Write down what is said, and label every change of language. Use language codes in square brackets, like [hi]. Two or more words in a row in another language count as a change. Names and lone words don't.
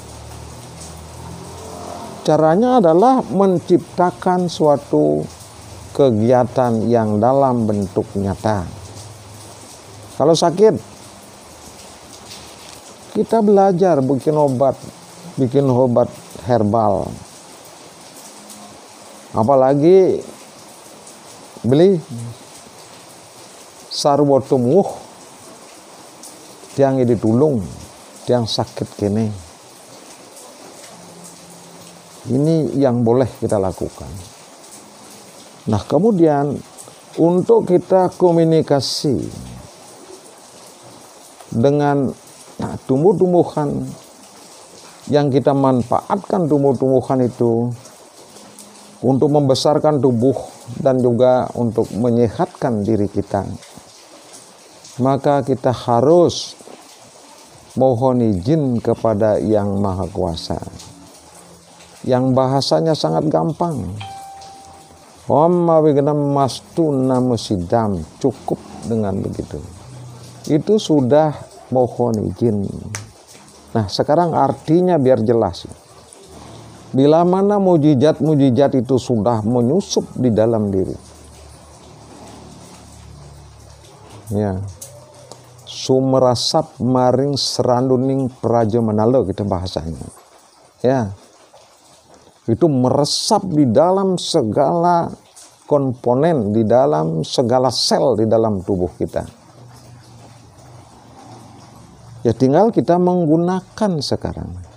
[id] Caranya adalah menciptakan suatu kegiatan yang dalam bentuk nyata. Kalau sakit, kita belajar bikin obat herbal. [ban] Apalagi beli sarwa tumuh tiang ditulung, tiang sakit kene. [id] Ini yang boleh kita lakukan. Nah, kemudian untuk kita komunikasi dengan tumbuh-tumbuhan yang kita manfaatkan, tumbuh-tumbuhan itu untuk membesarkan tubuh dan juga untuk menyehatkan diri kita, maka kita harus mohon izin kepada Yang Maha Kuasa, yang bahasanya sangat gampang. [sa] Om awigenam mastu namusidam, [id] cukup dengan begitu. Itu sudah mohon izin. Nah, sekarang artinya biar jelas. Bila mana mujizat-mujizat itu sudah menyusup di dalam diri, ya, [ban] sumerasap maring seranduning praja menalo, [id] kita bahasanya, ya, itu meresap di dalam segala komponen, di dalam segala sel di dalam tubuh kita. Ya, tinggal kita menggunakan sekarang.